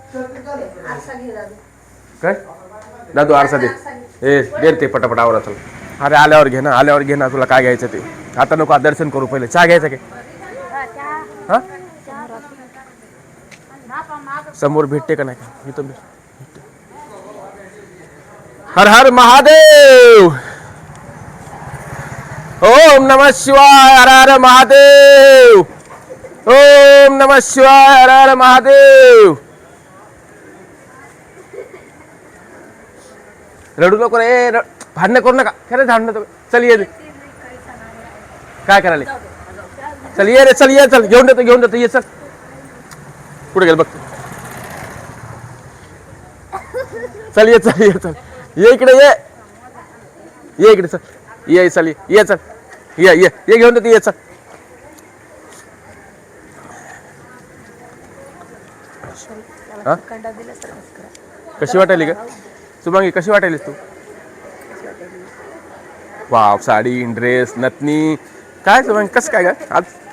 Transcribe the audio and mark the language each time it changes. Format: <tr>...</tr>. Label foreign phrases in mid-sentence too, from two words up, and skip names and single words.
<mr>काय दादू आरसा दे. दे ते पटापट आवरा. चल अरे आल्यावर घे ना. तुला काय घ्यायचं ते. आता नको. दर्शन करू पहिले. चहा घ्यायचा काय. हा समोर भेटते का नाही का. मी तर हर हर महादेव. ओम नमः शिवाय. हर हर महादेव.</mr> <sa>ओम नमः शिवाय.</sa> <mr>हर हर महादेव. रडू नको रे. भांडणं करू नका. खरंच भांडणं. चल ये. काय करायला. चल ये रे. चल घेऊन देतो ये. चल कुठे गेल बघ. चल ये. ये इकडे इकडे. चल ये. चल ये घेऊन देतो. ये चल. कशी वाटायली का शुभांगी. कशी वाटायलीस तू. वाव साडी ड्रेस नथनी. काय शुभांगी कसं काय का आज.</mr>